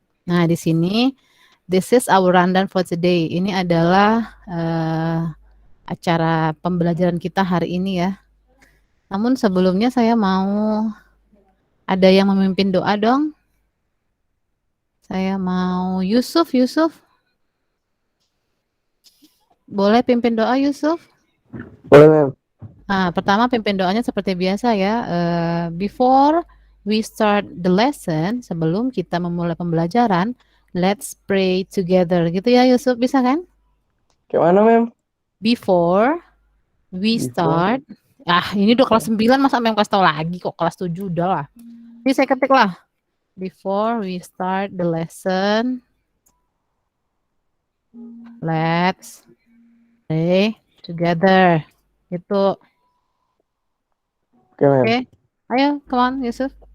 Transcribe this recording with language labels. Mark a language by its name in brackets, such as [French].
[Indonesian] Nah, di sini [English] this is our rundown for today. [Indonesian] Ini adalah acara pembelajaran kita hari ini ya. Namun sebelumnya saya mau ada yang memimpin doa dong. Saya mau Yusuf. Boleh pimpin doa Yusuf? Boleh, Mem. Nah, pertama pimpin doanya seperti biasa ya. [English] Before we start the lesson, [Indonesian] sebelum kita memulai pembelajaran, [English] let's pray together. [Indonesian] Gitu ya Yusuf, bisa kan? Kayak mana, Mem? [English] Before we start. [Indonesian] Ini udah kelas 9, masa Mem kasih tahu lagi kok, kelas 7 udah lah. Ini saya ketik lah. [English] Before we start the lesson, let's pray together. [Indonesian] Itu. Oke, Mem. Oke. Ayo, [English] come on [Indonesian] Yusuf.